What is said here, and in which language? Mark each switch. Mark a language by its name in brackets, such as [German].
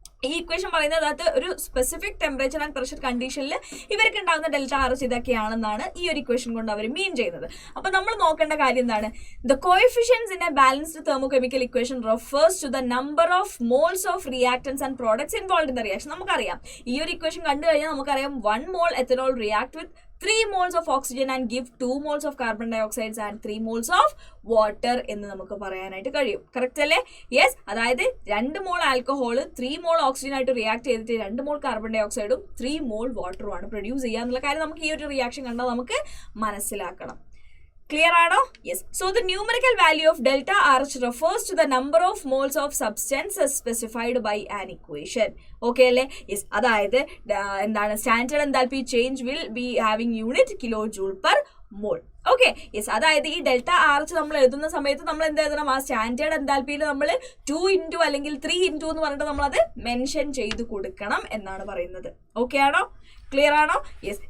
[Malayalam] ഈ ഇക്വേഷൻ പറയുന്നത് അത് ഒരു സ്പെസിഫിക് ടെമ്പറേച്ചർ ആൻഡ് പ്രഷർ കണ്ടീഷനിൽ ഇവർക്ക് ഉണ്ടാകുന്ന ഡെൽറ്റ ആർച്ച് ഇതൊക്കെയാണെന്നാണ് ഈ ഒരു ഇക്വേഷൻ കൊണ്ട് അവർ മീൻ ചെയ്യുന്നത്. അപ്പോൾ നമ്മൾ നോക്കേണ്ട കാര്യം എന്താണ്? [English] The coefficients in a balanced thermochemical equation refers to the number of moles of reactants and products involve in the reaction. [Malayalam] നമുക്കറിയാം ഈ ഒരു ഇക്വേഷൻ കണ്ടു കഴിഞ്ഞാൽ നമുക്കറിയാം [English] 1 mole ethanol react with 3 moles of oxygen and give 2 moles of carbon dioxide and 3 moles of water [Malayalam] എന്ന് നമുക്ക് പറയാനായിട്ട് കഴിയും. കറക്റ്റ് അല്ലേ? യെസ്. അതായത് 2 mole ആൽക്കഹോൾ 3 mole ഓക്സിജൻ ആയിട്ട് റിയാക്ട് ചെയ്തിട്ട് 2 mole കാർബൺ ഡൈ ഓക്സൈഡും 3 mole വാട്ടറും ആണ് പ്രൊഡ്യൂസ് ചെയ്യുക എന്നുള്ള കാര്യം നമുക്ക് ഈ ഒരു റിയാക്ഷൻ കണ്ടാൽ നമുക്ക് മനസ്സിലാക്കണം. Clear ആണോ? Yes. [English] So the numerical value of delta RH refers to the number of moles of substance as specified by an equation. [Malayalam] Okay അല്ലേ? Yes. അതായത് എന്താണ് [English] Standard enthalpy change will be having unit kilo joule per mole. Okay. Yes. [Malayalam] അതായത് ഈ delta arch നമ്മൾ എഴുതുന്ന സമയത്ത് നമ്മൾ എന്ത് എഴുതണം? ആ സ്റ്റാൻഡേർഡ് എൻതാൽപ്പിയിൽ നമ്മൾ 2 into അല്ലെങ്കിൽ 3 into എന്ന് പറഞ്ഞിട്ട് നമ്മളത് മെൻഷൻ ചെയ്ത് കൊടുക്കണം എന്നാണ് പറയുന്നത്. ഓക്കെ ആണോ? ക്ലിയർ ആണോ? യെസ്.